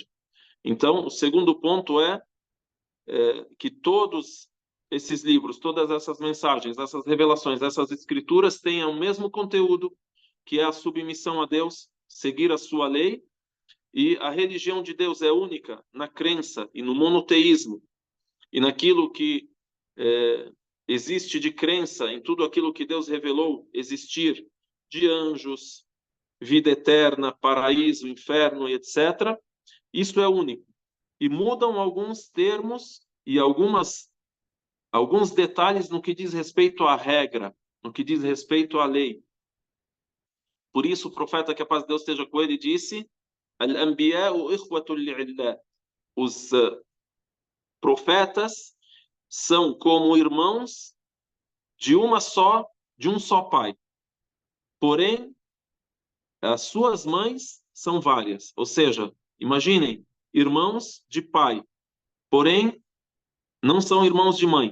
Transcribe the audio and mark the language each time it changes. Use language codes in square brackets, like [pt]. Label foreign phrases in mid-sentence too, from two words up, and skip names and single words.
[pt] Então, o segundo ponto é que todos esses livros, todas essas mensagens, essas revelações, essas escrituras tenham o mesmo conteúdo, que é a submissão a Deus, seguir a sua lei, e a religião de Deus é única na crença e no monoteísmo, e naquilo que existe de crença, em tudo aquilo que Deus revelou existir, de anjos, vida eterna, paraíso, inferno, etc. Isso é único. E mudam alguns termos e alguns detalhes no que diz respeito à regra, no que diz respeito à lei. Por isso, o profeta, que a paz de Deus esteja com ele, disse: [ar] الأنبياء إخوة لعلات. [pt] Os profetas são como irmãos de um só pai. Porém, as suas mães são várias. Ou seja, imaginem, irmãos de pai, porém não são irmãos de mãe.